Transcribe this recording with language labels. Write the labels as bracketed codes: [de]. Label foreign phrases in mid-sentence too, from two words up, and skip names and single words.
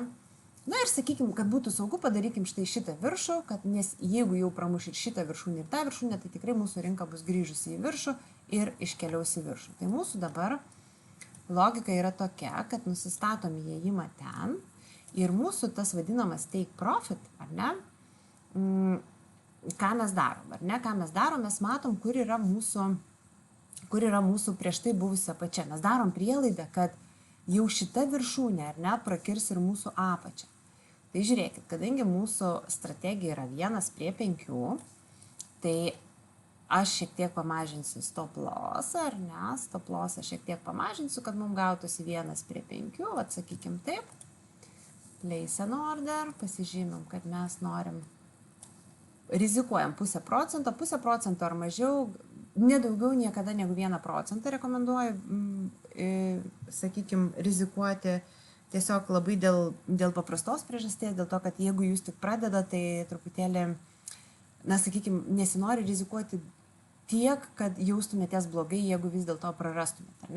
[lt] Na ir sakykim, kad būtų saugu, padarykim štai šitą viršų, nes jeigu jau pramuš ir šitą viršūnę ir tą viršūnę, tai tikrai mūsų rinka bus grįžusi į viršų ir iškeliaus į viršų. Tai mūsų dabar logika yra tokia, kad nusistatom įėjimą ten ir mūsų tas vadinamas [en] take profit, [lt] ar ne? Ką mes darom, ar ne? Ką mes darom, mes matom, kur yra mūsų prieš tai buvusi apačia. Mes darom prielaidą, kad jau šita viršūnė, ar ne, prakirs ir mūsų apačią. Tai žiūrėkit, kadangi mūsų strategija yra 1:5, tai aš šiek tiek pamažinsiu [en] stop lossą, [lt] ar ne? [en] Stop lossą [lt] šiek tiek pamažinsiu, kad mums gautųsi 1:5, atsakykim taip. [en] Place an order, [lt] pasižymim, kad mes norim rizikuojam 0,5% ar mažiau, nedaugiau niekada negu 1% rekomenduoju, sakykim, rizikuoti tiesiog labai dėl paprastos priežasties, dėl to, kad jeigu jūs tik pradeda, tai truputėlį na, sakykime, nesinori rizikuoti tiek, kad jaustumėtės blogai, jeigu vis dėlto prarastumėte, ar ne?